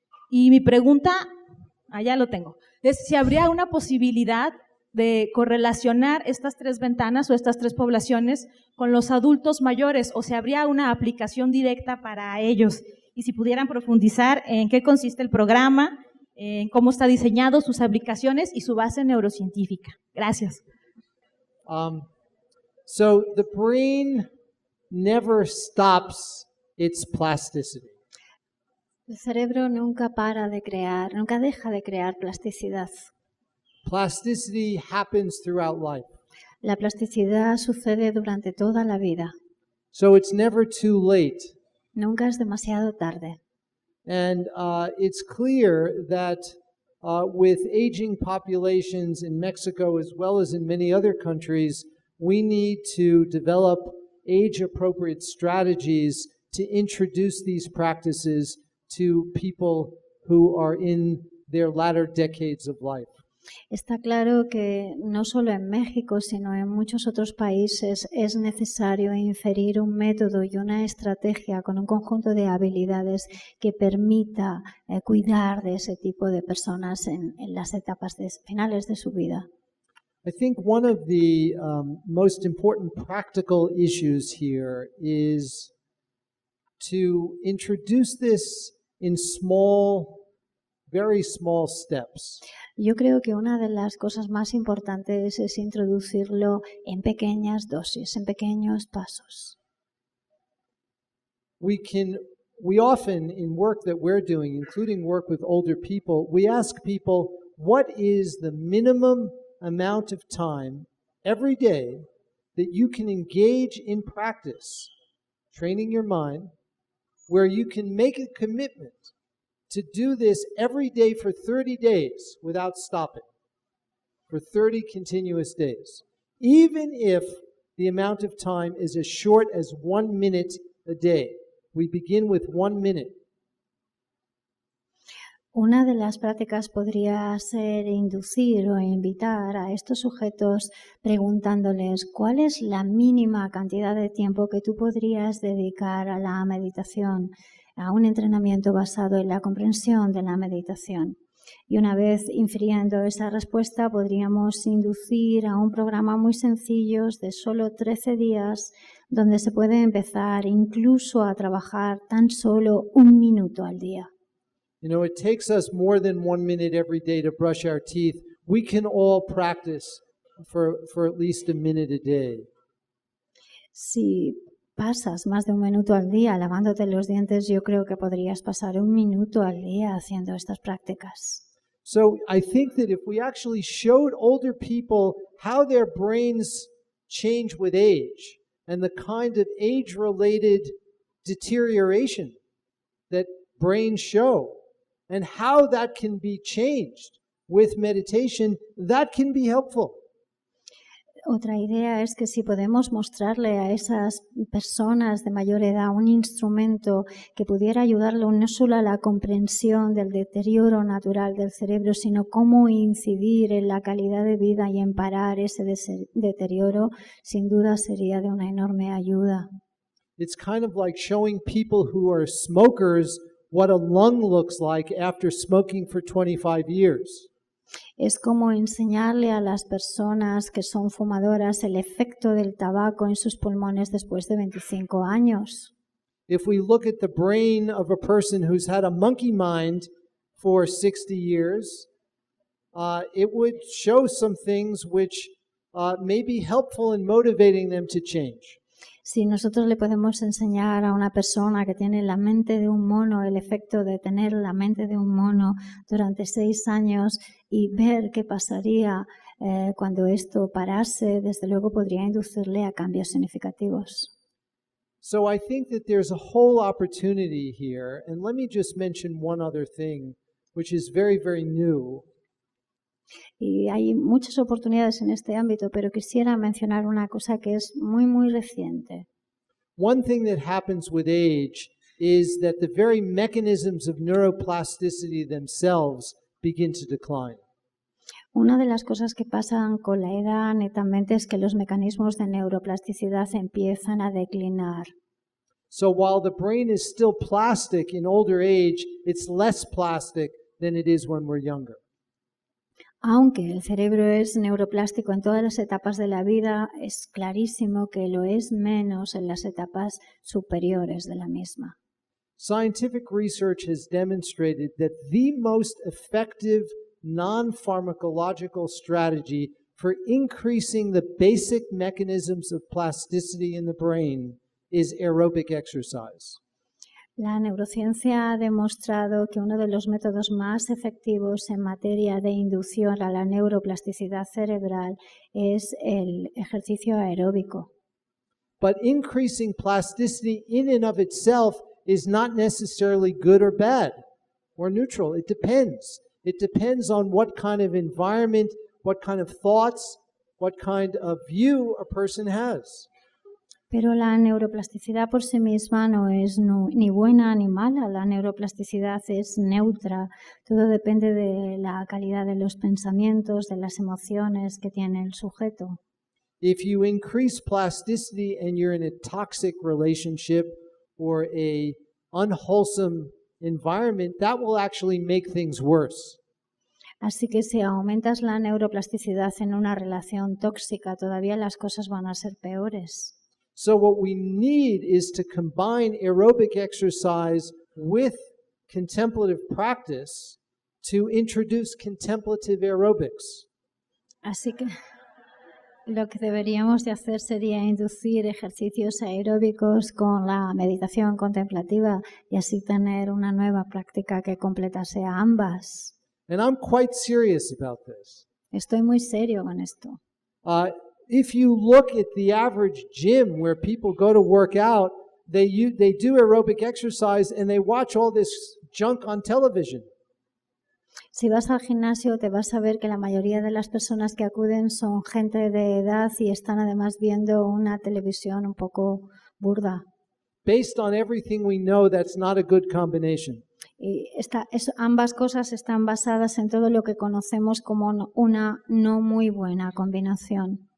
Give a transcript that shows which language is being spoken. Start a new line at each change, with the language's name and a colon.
Spanish: Y mi pregunta, ya lo tengo, es si habría una posibilidad de correlacionar estas 3 ventanas o estas 3 poblaciones con los adultos mayores, o si habría una aplicación directa para ellos. Y si pudieran profundizar en qué consiste el programa, en cómo está diseñado, sus aplicaciones y su base neurocientífica. Gracias.
English: So the brain never stops its plasticity.
Spanish: El cerebro nunca para de crear, nunca deja de crear plasticidad.
English: Plasticity happens throughout life.
Spanish: La plasticidad sucede durante toda la vida.
English: So it's never too late.
Spanish: Nunca es demasiado tarde.
English: And it's clear that with aging populations in Mexico as well as in many other countries, we need to develop age-appropriate strategies to introduce these practices to people who are in their latter decades of life.
Spanish: Está claro que no solo en México, sino en muchos otros países es necesario inferir un método y una estrategia con un conjunto de habilidades que permita cuidar de ese tipo de personas en las etapas finales de su vida.
English: I think one of the most important practical issues here is to introduce this in small, very small steps.
Spanish: Yo creo que una de las cosas más importantes es introducirlo en pequeñas dosis, en pequeños pasos.
English: We often, in work that we're doing, including work with older people, we ask people, what is the minimum amount of time every day that you can engage in practice, training your mind, where you can make a commitment to do this every day for 30 days without stopping, for 30 continuous days, even if the amount of time is as short as 1 minute a day. We begin with 1 minute.
Spanish: Una de las prácticas podría ser inducir o invitar a estos sujetos preguntándoles cuál es la mínima cantidad de tiempo que tú podrías dedicar a la meditación, a un entrenamiento basado en la comprensión de la meditación. Y una vez infiriendo esa respuesta, podríamos inducir a un programa muy sencillo de solo 13 días, donde se puede empezar incluso a trabajar tan solo 1 minuto al día.
English: You know, it takes us more than 1 minute every day to brush our teeth. We can all practice for at least a minute a day.
Spanish: Si pasas más de 1 minuto al día lavándote los dientes, yo creo que podrías pasar 1 minuto al día haciendo estas prácticas.
English: So I think that if we actually showed older people how their brains change with age and the kind of age-related deterioration that brains show and how that can be changed with meditation, that can be helpful.
Spanish: Otra idea es que si podemos mostrarle a esas personas de mayor edad un instrumento que pudiera ayudarle no solo a la comprensión del deterioro natural del cerebro, sino cómo incidir en la calidad de vida y en parar ese deterioro, sin duda sería de una enorme ayuda.
English: It's kind of like showing people who are smokers what a lung looks like after smoking for 25 years.
Spanish: Es como enseñarle a las personas que son fumadoras el efecto del tabaco en sus pulmones después de 25 años.
English: If we look at the brain of a person who's had a monkey mind for 60 years, it would show some things which may be helpful in motivating them to change.
Spanish: Si nosotros le podemos enseñar a una persona que tiene la mente de un mono el efecto de tener la mente de un mono durante 6 años y ver qué pasaría cuando esto parase, desde luego podría inducirle a cambios significativos.
English: So I think that there's a whole opportunity here, and let me just mention one other thing, which is very, very new.
Spanish: Y hay muchas oportunidades en este ámbito, pero quisiera mencionar una cosa que es muy, muy reciente.
English: One thing that happens with age is that the very mechanisms of neuroplasticity themselves begin to decline.
Spanish: Una de las cosas que pasan con la edad netamente es que los mecanismos de neuroplasticidad empiezan a declinar.
English: So while the brain is still plastic in older age, it's less plastic than it is when we're younger.
Spanish: Aunque el cerebro es neuroplástico en todas las etapas de la vida, es clarísimo que lo es menos en las etapas superiores de la misma.
English: Scientific research has demonstrated that the most effective non-pharmacological strategy for increasing the basic mechanisms of plasticity in the brain is aerobic exercise.
Spanish: La neurociencia ha demostrado que uno de los métodos más efectivos en materia de inducción a la neuroplasticidad cerebral es el ejercicio aeróbico.
English: But increasing plasticity in and of itself is not necessarily good or bad or neutral. It depends. It depends on what kind of environment, what kind of thoughts, what kind of view a person has.
Spanish: Pero la neuroplasticidad por sí misma no es ni buena ni mala. La neuroplasticidad es neutra. Todo depende de la calidad de los pensamientos, de las emociones que tiene el sujeto.
English: If you increase plasticity and you're in a toxic relationship or a unwholesome environment, that will actually make things worse.
Spanish: Así que si aumentas la neuroplasticidad en una relación tóxica, todavía las cosas van a ser peores.
English: So what we need is to combine aerobic exercise with contemplative practice to introduce contemplative aerobics.
Spanish: Así que lo que deberíamos de hacer sería inducir ejercicios aeróbicos con la meditación contemplativa y así tener una nueva práctica que completase a ambas.
English: And I'm quite serious about this.
Spanish: Estoy muy serio con esto.
English: If you look at the average gym where people go to work out, they do aerobic exercise and they watch all this junk on television.
Spanish: Si vas al gimnasio te vas a ver que la mayoría de las personas que acuden son gente de edad y están además viendo una televisión un poco burda.
English: Based on everything we know, that's not a good combination.
Spanish: Y ambas cosas están basadas en todo lo que conocemos como una no muy buena combinación.